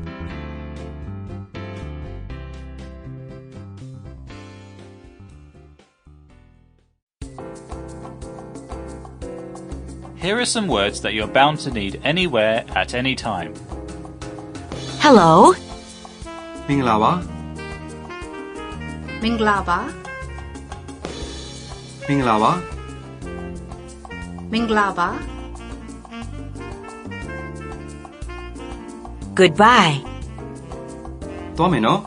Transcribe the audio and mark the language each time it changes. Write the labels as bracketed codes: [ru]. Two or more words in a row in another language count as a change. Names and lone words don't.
[en] Here are some words that you're bound to need anywhere at any time. Hello. [my] မင်္ဂလာပါ မင်္ဂလာပါ မင်္ဂလာပါ မင်္ဂလာပါ [en] Goodbye. [my] သွားမယ်နော်